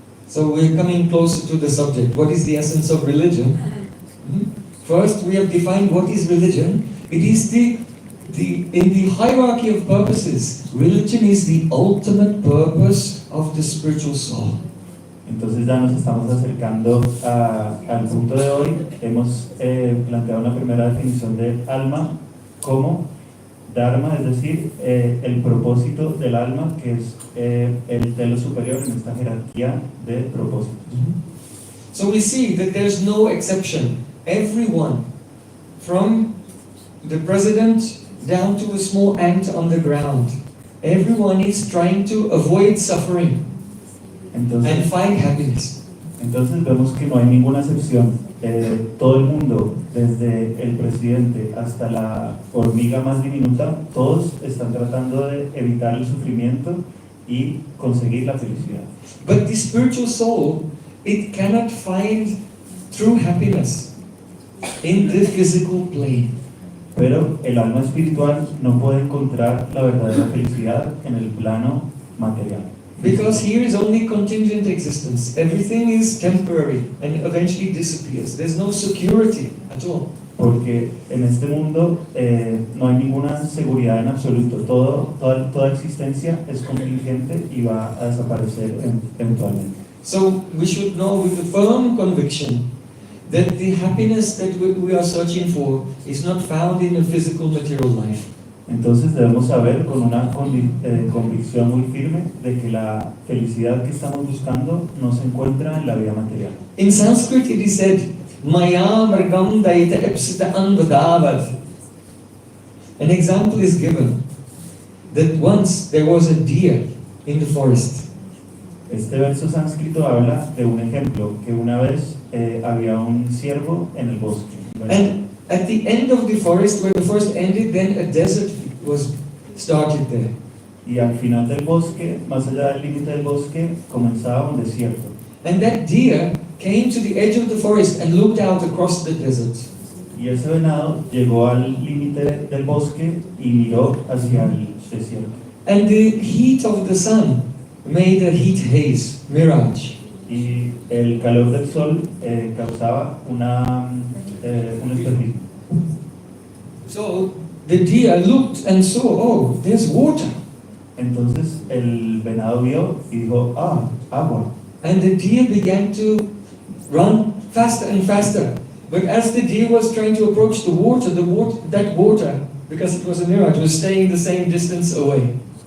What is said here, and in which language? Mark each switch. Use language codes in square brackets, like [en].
[en] So we're coming closer to the subject. What is the essence of religion? First, we have defined what is religion. It is in the hierarchy of purposes, religion is the ultimate purpose of the spiritual soul. [es] Entonces ya nos estamos acercando al punto de hoy. Hemos planteado una primera definición de alma como dharma, es decir, el propósito del alma, que es el telo superior en esta jerarquía de propósitos. [en] So we see that there's no exception. Everyone, from the president down to a small ant on the ground, everyone is trying to avoid suffering and [es] Entonces, [en] find happiness. [es] entonces vemos que no hay ninguna excepción. Todo el mundo, desde el presidente hasta la hormiga más diminuta, todos están tratando de evitar el sufrimiento y conseguir la felicidad. [en] But the spiritual soul, it cannot find true happiness in the physical plane. [es] Pero el alma espiritual no puede encontrar la verdadera felicidad en el plano material. [en] Because here is only contingent existence. Everything is temporary and eventually disappears. There's no security at all. [es] Porque en este mundo no hay ninguna seguridad en absoluto. Toda existencia es contingente y va a desaparecer eventualmente. [en] So we should know with a firm conviction that the happiness that we are searching for is not found in a physical material life. [es] Entonces debemos saber con una convicción muy firme de que la felicidad que estamos buscando no se encuentra en la vida material. [en] In Sanskrit it is said, [sa] Maya margam daita epsita anvadavad. [en] An example is given that once there was a deer in the forest. [es] Este verso sánscrito habla de un ejemplo, que una vez había un ciervo en el bosque. [en] And at the end of the forest, where the forest ended, then a desert was started there. [es] Y al final del bosque, más allá del límite del bosque, comenzaba un desierto. [en] And that deer came to the edge of the forest and looked out across the desert. [es] Y ese venado llegó al límite del bosque y miró hacia el desierto. [en] And the heat of the sun made a heat haze, mirage. [es] Y el calor del sol causaba un espejismo. [en] So the deer looked and saw, oh, there's water. [es] Entonces el venado vio y dijo, agua. [en] And the deer began to run faster and faster. But as the deer was trying to approach that water, because it was a mirage, was staying the same distance away.